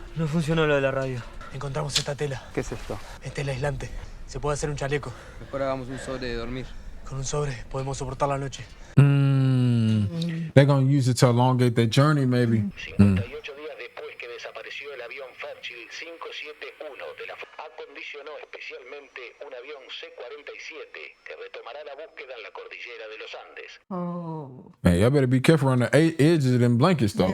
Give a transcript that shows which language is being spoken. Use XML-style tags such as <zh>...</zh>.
<es>No funcionó lo de la radio. Encontramos esta tela. ¿Qué es esto? Es tela aislante. Se puede hacer un chaleco. Mejor hagamos un sobre de dormir. Con un sobre podemos soportar la noche.</es> <en>They're gonna use it to elongate their journey, maybe.</en> <es>58 días después que desapareció el avión Fairchild 571 de la acondicionó especialmente un avión C-47 que retomará la búsqueda en la cordillera de los Andes.</es> <en>Oh. Man, y'all better be careful on the edges of them blankets, though.</en>